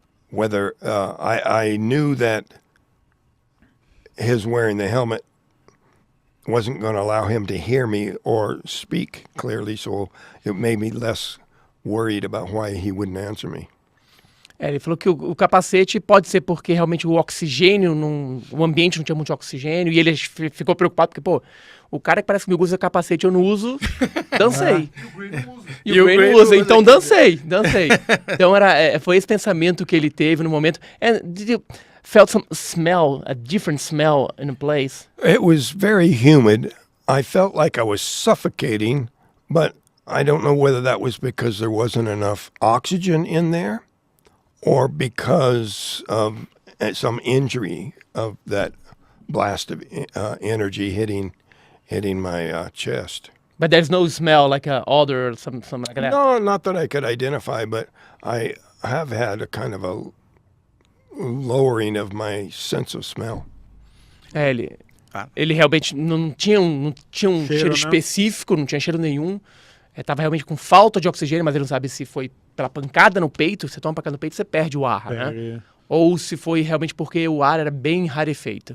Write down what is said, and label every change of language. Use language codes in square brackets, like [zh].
[en] Whether I knew that his wearing the helmet wasn't going to allow him to hear me or speak clearly, so it made me less worried about why he wouldn't answer me. [pt] Ele falou que o capacete pode ser porque realmente o oxigênio, o ambiente não tinha muito oxigênio, e ele ficou preocupado porque, pô, o cara que parece que me usa capacete eu não uso, dancei. E o Grey não usa, então dancei. Então foi esse pensamento que ele teve no momento. [en] And did you felt some smell, a different smell in a place? It was very humid. I felt like I was suffocating, but I don't know whether that was because there wasn't enough oxygen in there or because of some injury of that blast of energy hitting my chest. But there's no smell like a odor or something like that? No, not that I could identify, but I have had a kind of a lowering of my sense of smell. [pt] Ele realmente não tinha um cheiro específico, não tinha cheiro nenhum. Tava realmente com falta de oxigênio, mas ele não sabe se foi pela pancada no peito. Você toma uma pancada no peito, você perde o ar, né? Ou se foi realmente porque o ar era bem rarefeito.